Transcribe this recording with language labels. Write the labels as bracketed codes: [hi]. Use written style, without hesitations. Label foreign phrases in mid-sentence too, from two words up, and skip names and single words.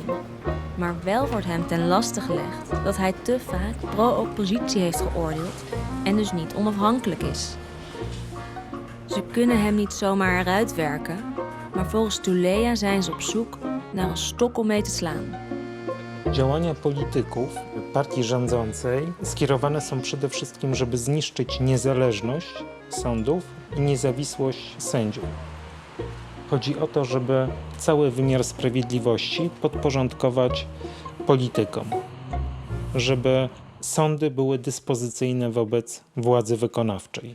[nl] Maar wel wordt hem ten laste gelegd dat hij te vaak pro-oppositie heeft geoordeeld en dus niet onafhankelijk is. Ze kunnen hem niet zomaar eruit werken, maar volgens Tuleya zijn ze op zoek naar een stok om mee te slaan. [pl] Działania polityków partii rządzącej skierowane są przede wszystkim, żeby zniszczyć niezależność sądów i niezawisłość sędziów. Chodzi o to, żeby cały wymiar sprawiedliwości podporządkować politykom, żeby sądy były dyspozycyjne wobec władzy wykonawczej.